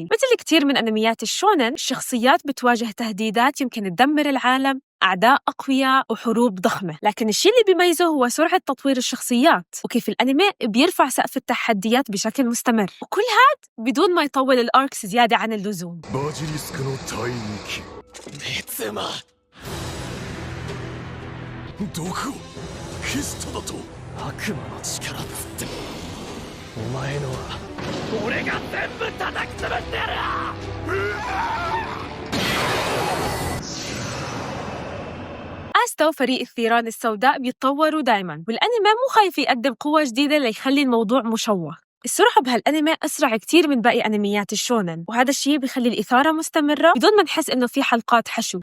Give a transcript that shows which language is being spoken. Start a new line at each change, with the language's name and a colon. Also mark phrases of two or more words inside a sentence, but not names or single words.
Arabic: مثل كتير من أنميات الشونن، الشخصيات بتواجه تهديدات يمكن تدمر العالم، أعداء أقوياء وحروب ضخمة، لكن الشيء اللي بيميزه هو سرعة تطوير الشخصيات وكيف الأنمي بيرفع سقف التحديات بشكل مستمر، وكل هاد بدون ما يطول الأركس زيادة عن اللزوم.
Japanese: 妻毒を消しただと。悪魔の力っつってもお前のは俺が全部叩き潰してやる。
Arabic: آستو فريق الثيران السوداء بيتطوروا دايماً، والأنمي مو خايف يقدم قوة جديدة ليخلي الموضوع مشوق. السرعة بهالأنمي أسرع كتير من باقي أنميات الشونن، وهذا الشيء بيخلي الإثارة مستمرة بدون ما نحس إنه في حلقات حشو.